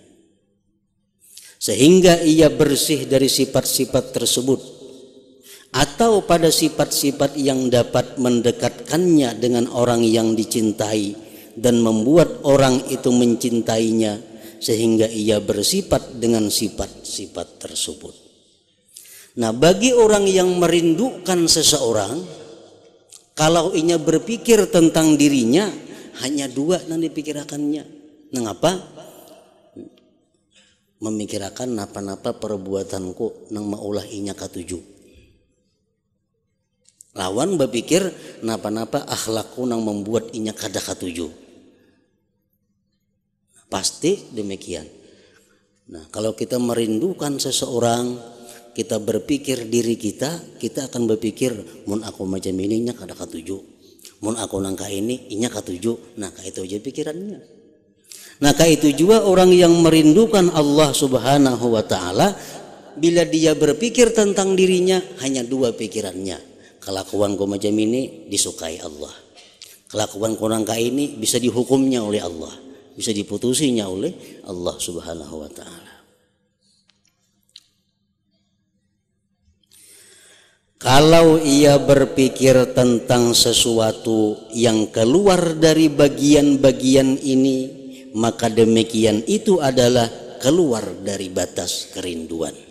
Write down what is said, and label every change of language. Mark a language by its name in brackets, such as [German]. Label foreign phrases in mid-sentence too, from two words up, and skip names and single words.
[Indonesian] sehingga ia bersih dari sifat-sifat tersebut, atau pada sifat-sifat yang dapat mendekatkannya dengan orang yang dicintai dan membuat orang itu mencintainya, sehingga ia bersifat dengan sifat-sifat tersebut. Nah, bagi orang yang merindukan seseorang, kalau ia berpikir tentang dirinya, hanya dua yang dipikirkannya. [Banjar] Mengapa? Memikirkan napa-napa perbuatanku nang maulah inya katuju. Lawan berpikir napa-napa akhlakku nang membuat inya kada katuju. [Indonesian] Pasti demikian. Nah, kalau kita merindukan seseorang, kita berpikir diri kita akan berpikir [Banjar] mun aku macam ini nya kada katuju. Mun aku nangka ini inya katuju. Nah, kayak itu aja pikirannya. [Indonesian] Nah, kayak itu juga orang yang merindukan Allah [Arabic] Subhanahu wa taala, [Indonesian] bila dia berpikir tentang dirinya hanya dua pikirannya. Kelakuanku macam ini disukai Allah. Kelakuanku nangka ini bisa dihukumnya oleh Allah, bisa diputusinya oleh Allah [Arabic] Subhanahu wa taala. [Indonesian] Kalau ia berpikir tentang sesuatu yang keluar dari bagian-bagian ini, maka demikian itu adalah keluar dari batas kerinduan.